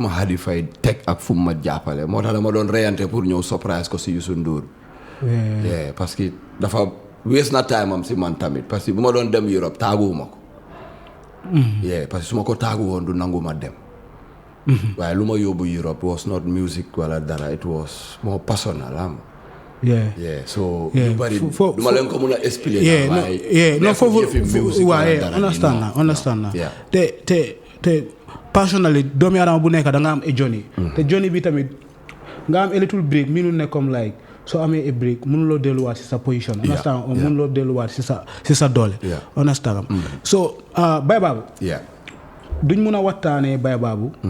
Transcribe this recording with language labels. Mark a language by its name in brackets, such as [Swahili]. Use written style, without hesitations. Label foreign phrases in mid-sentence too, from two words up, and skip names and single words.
[Wolof] ma Hadi Faye teg ak fu ma jàppale moo tax dama doon reyante pour ñëw surprise ko si Youssou Ndour yeah [French] parce que [Wolof] dafa wees na time am si man tamit [French] parce que [Wolof] bu ma doon dem Europe taaguwuma ko yeah parce que su ma ko taagu woon du nangu ma dem waaye lu ma yóbbu Europe [English] was not music [Wolof] wala dara [English] it was more personal [Wolof] am yeah so lu bari du ma leen ko mun a expliquer no foofu waaye understand na te personally doomi aadama bu nekk da nga am [English] a journey [Wolof] te journey bi tamit nga am [English] a little break [Wolof] minul ne comme like soo amee [English] a break [Wolof] mënuloo delluwaat si sa position [English] understand or [Wolof] mënuloo delluwaat si sa doole understand so Baye Babu duñ mun a waxtaanee Baye Babu